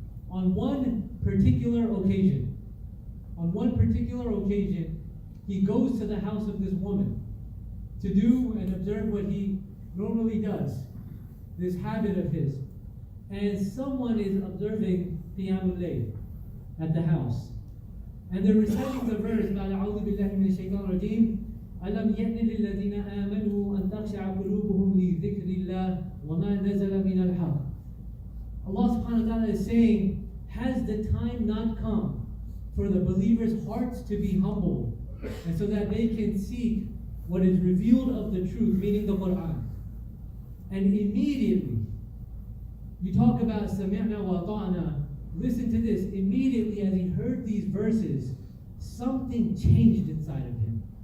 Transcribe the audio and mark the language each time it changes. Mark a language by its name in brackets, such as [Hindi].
[English] On one particular occasion, he goes to the house of this woman to do and observe what he normally does, this habit of his. And someone is observing Qiyamul Layl at the house. And they're reciting the verse, [Arabic] أعوذ بالله من الشيطان الرجيم ألم يأن للذين آمنوا أن تخشع قلوبهم لذكر الله وما نزل من الحق. [English] Allah subhanahu wa ta'ala is saying, has the time not come for the believers' hearts to be humbled, and so that they can seek what is revealed of the truth, meaning the Quran? And immediately, you talk about [Arabic] sami'na wa ta'ana, [English] listen to this, immediately as he heard these verses, something changed inside of him.